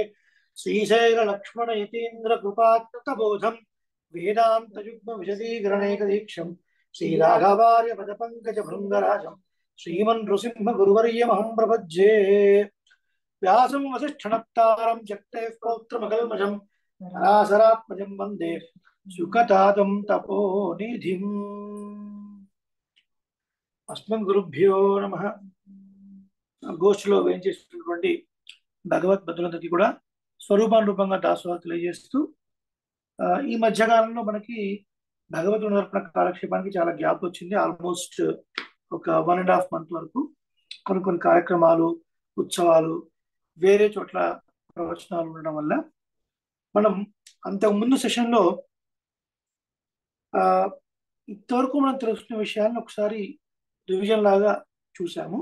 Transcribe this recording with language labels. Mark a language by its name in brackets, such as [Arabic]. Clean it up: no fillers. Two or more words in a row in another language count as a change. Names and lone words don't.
[Sanskrit] श्रीशैलक्ष्मण यतीन्द्रकृपात्तबोधं वेदान्तयुग्मविशदीकरणैकदीक्षं श्रीराघवार्य पदपङ्कजभृङ्गराजं श्रीमन् नृसिंहगुरुवर्यमहं प्रपद्ये। व्यासं वसिष्ठनप्तारं जगतेः पौत्रमकल्मषं पराशरात्मजं वन्दे सुखतातं तपोनिधिम्। अस्मद्गुरुभ्यो नमः। [Telugu] గోష్ఠిలో వేయించేసినటువంటి భగవద్బంధులందరికీ కూడా స్వరూపానురూపంగా దాసోహం తెలియజేస్తూ ఈ మధ్యకాలంలో మనకి భగవద్గీత నర్పణ కాలక్షేపానికి చాలా గ్యాప్ వచ్చింది. ఆల్మోస్ట్ ఒక 1.5 month వరకు కొన్ని కార్యక్రమాలు, ఉత్సవాలు, వేరే చోట్ల ప్రవచనాలు ఉండడం వల్ల మనం అంతకు ముందు సెషన్లో ఇంతవరకు మనం తెలుసుకున్న విషయాలను ఒకసారి రివిజన్ లాగా చూసాము.